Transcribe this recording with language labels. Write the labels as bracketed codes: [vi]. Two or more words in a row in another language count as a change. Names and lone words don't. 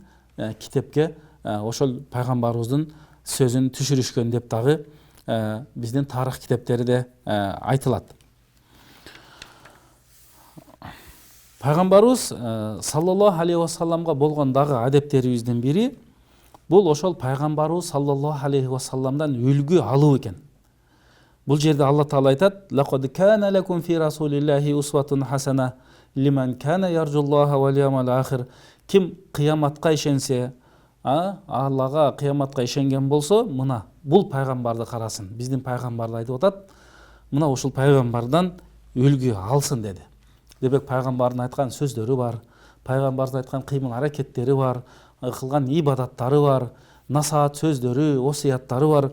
[ky] Китепке ошол пайгамбарыбыздын сөзүн түшүрүшкөн деп дагы биздин тарых китептериде айтылат. Пайгамбарыбыз [ar] صلى الله عليه وسلم [ky] болгон дагы адептерибиздин бири бул ошол пайгамбарыбыз [ar] صلى الله عليه وسلم [ky] үлгү алуу экен. Бул жерде Алла Таала айтат: [ar] "لقد كان لكم في رسول الله أسوة حسنة لمن كان يرجو الله واليوم الآخر." [ky] Ким кыяматка ишенсе, Аллага, кыяматка ишенген болсо, мына бул пайгамбарды карасын. Биздин пайгамбарды айтып атат. Мына ушул пайгамбардан үлгү алсын деди. Демек пайгамбардын айткан сөздөрү бар, пайгамбардын айткан кыймыл аракеттери бар, кылган ибадаттары бар, насаат сөздөрү, осуяттары бар.